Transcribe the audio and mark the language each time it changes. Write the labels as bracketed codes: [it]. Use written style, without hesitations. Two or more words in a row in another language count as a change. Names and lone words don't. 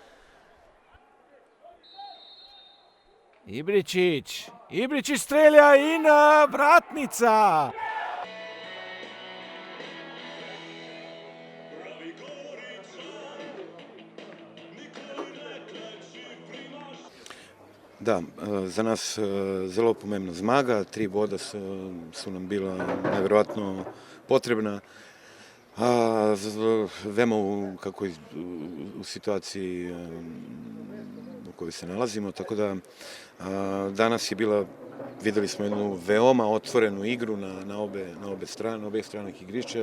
[sl] Ibričić strelja in vratnica. [hr] Da, za nas [sl] zelo pomembna zmaga, [hr] 3 boda su nam bila nevjerojatno potrebna. Vemo u situaciji u kojoj se nalazimo, tako da danas je bila Vidjeli smo jednu veoma otvorenu igru na obe strane, [sl] obeh stranih [hr] igrišća.